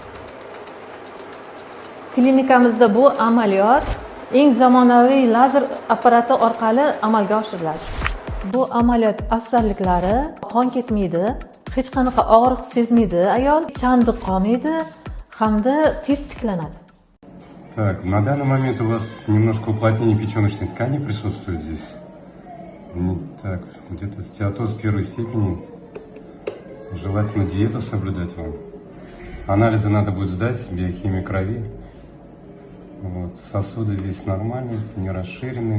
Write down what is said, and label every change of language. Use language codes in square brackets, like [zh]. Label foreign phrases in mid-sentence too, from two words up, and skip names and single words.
[uz] Klinikamizda bu amaliyot eng zamonaviy lazer apparati orqali amalga oshiriladi. Bu amaliyot afzalliklari: qon ketmaydi, hech qanaqa og'riq sezmaydi ayol, chandiq qolmaydi hamda tez tiklanadi. [ru] Так, на данный момент у вас немножко уплотнение печёночной ткани присутствует здесь. Так, где-то стеатоз первой степени. Желательно диету соблюдать вам. Анализы надо будет сдать, биохимию крови. Вот, сосуды здесь нормальные, не расширены.